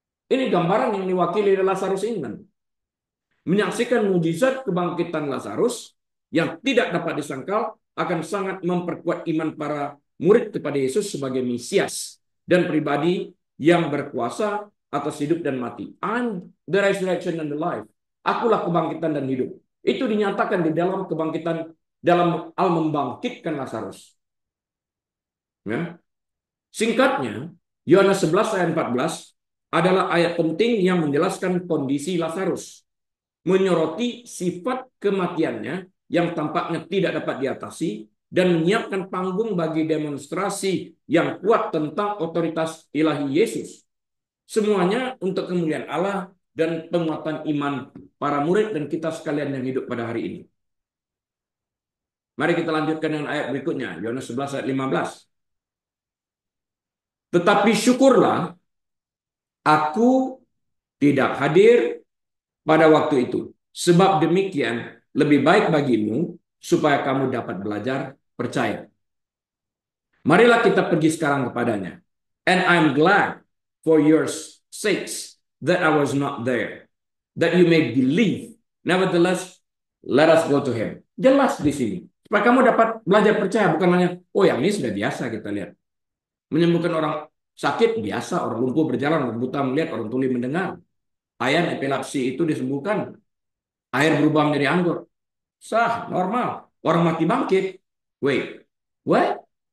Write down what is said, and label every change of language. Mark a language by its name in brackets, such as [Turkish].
[Indonesian] Ini gambaran yang diwakili oleh Lazarus ini. Menyaksikan mujizat kebangkitan Lazarus yang tidak dapat disangkal akan sangat memperkuat iman para murid kepada Yesus sebagai Mesias dan pribadi yang berkuasa atas hidup dan mati. [English] I'm the resurrection and the life. [Indonesian] Akulah kebangkitan dan hidup. Itu dinyatakan di dalam kebangkitan, dalam al membangkitkan Lazarus. Ya. Singkatnya, Yohanes 11 ayat 14 adalah ayat penting yang menjelaskan kondisi Lazarus, menyoroti sifat kematiannya yang tampaknya tidak dapat diatasi, dan menyiapkan panggung bagi demonstrasi yang kuat tentang otoritas ilahi Yesus. Semuanya untuk kemuliaan Allah dan penguatan iman para murid dan kita sekalian yang hidup pada hari ini. Mari kita lanjutkan dengan ayat berikutnya, Yohanes 11 ayat 15. Tetapi syukurlah, aku tidak hadir pada waktu itu. Sebab demikian lebih baik bagimu supaya kamu dapat belajar percaya. Marilah kita pergi sekarang kepadanya. [English] And I'm glad for your sakes that I was not there, that you may believe. Nevertheless, let us go to him. [Indonesian] Jelas di sini. Supaya kamu dapat belajar percaya, bukan hanya, oh yang ini sudah biasa kita lihat. Menyembuhkan orang sakit biasa, orang lumpuh berjalan, orang buta melihat, orang tuli mendengar. Ayan epilepsi itu disembuhkan. Air berubah menjadi anggur. Sah, normal. Orang mati bangkit. [English] Wait, what?